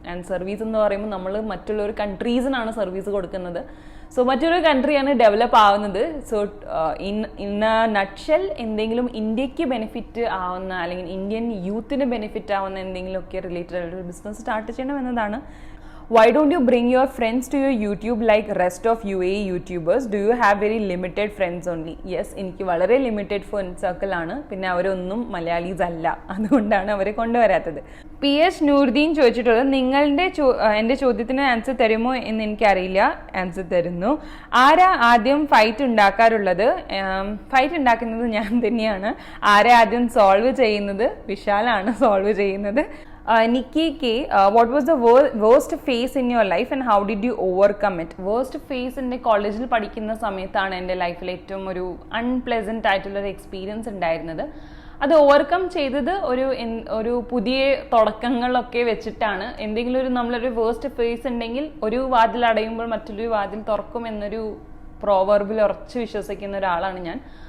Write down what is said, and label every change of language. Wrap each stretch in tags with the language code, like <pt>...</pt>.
<ml>And service എന്ന് പറയുമ്പോൾ നമ്മൾ മറ്റുള്ള ഒരു കൺട്രീസിനാണ് സർവീസ് കൊടുക്കുന്നത്. സോ മറ്റൊരു കൺട്രിയാണ് ഡെവലപ്പ് ആവുന്നത്. സോ</ml> <en>in a nutshell</en> <ml>എന്തെങ്കിലും ഇന്ത്യക്ക് ബെനിഫിറ്റ് ആവുന്ന അല്ലെങ്കിൽ ഇന്ത്യൻ യൂത്തിന് ബെനിഫിറ്റ് ആവുന്ന എന്തെങ്കിലുമൊക്കെ റിലേറ്റഡ് ആയിട്ടൊരു ബിസിനസ് സ്റ്റാർട്ട് ചെയ്യണം എന്നതാണ്.</ml> <en>Why don't you bring your friends to your YouTube like rest of UAE YouTubers? Do you have very limited friends only?</en> <ml>Yes, എനിക്ക് വളരെ ലിമിറ്റഡ് ഫ്രണ്ട് സർക്കിൾ ആണ്. പിന്നെ അവരൊന്നും മലയാളീസ് അല്ല, അതുകൊണ്ടാണ് അവരെ കൊണ്ടുവരാത്തത്. PS നൂർദീൻ ചോദിച്ചിട്ടുള്ളത് നിങ്ങളുടെ എൻ്റെ ചോദ്യത്തിന് ആൻസർ തരുമോ എന്ന് എനിക്കറിയില്ല. ആൻസർ തരുന്നു. ആരാ ആദ്യം ഫൈറ്റ് ഉണ്ടാക്കാറുള്ളത്? ഫൈറ്റ് ഉണ്ടാക്കുന്നത് ഞാൻ തന്നെയാണ്. ആരാ ആദ്യം സോൾവ് ചെയ്യുന്നത്? വിശാലാണ് സോൾവ് ചെയ്യുന്നത്.</ml> <en>Nikki K, what was the worst phase in your life and how did you overcome it? Worst phase</en> <ml>എൻ്റെ കോളേജിൽ പഠിക്കുന്ന സമയത്താണ് എൻ്റെ ലൈഫിൽ ഏറ്റവും ഒരു അൺപ്ലെസൻറ്റ് ആയിട്ടുള്ളൊരു എക്സ്പീരിയൻസ് ഉണ്ടായിരുന്നത്. അത് ഓവർകം ചെയ്തത് ഒരു പുതിയ തുടക്കങ്ങളൊക്കെ വെച്ചിട്ടാണ്. എന്തെങ്കിലും നമ്മളൊരു വേസ്റ്റ് ഫേസ് ഉണ്ടെങ്കിൽ ഒരു വാതിൽ അടയുമ്പോൾ മറ്റൊരു വാതിൽ തുറക്കും എന്നൊരു പ്രോവർബിൽ ഉറച്ചു വിശ്വസിക്കുന്ന ഒരാളാണ് ഞാൻ.</ml>